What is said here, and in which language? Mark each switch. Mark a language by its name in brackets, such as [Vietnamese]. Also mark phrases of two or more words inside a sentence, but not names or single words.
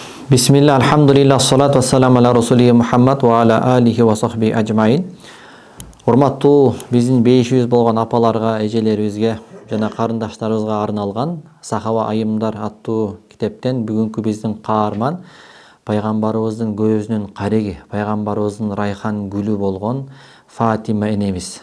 [Arabic] بسم الله، الحمد لله، والصلاة والسلام على رسوله محمد وعلى آله وصحبه أجمعين. [Kyrgyz] Урматтуу биздин бейишибиз болгон апаларга, эжелерибизге жана карындаштарыбызга арналган Сахаба айымдар аттуу китептен бүгүнкү биздин каарман пайгамбарыбыздын көзүнүн кареги, пайгамбарыбыздын райхан гүлү болгон Фатима энебиз.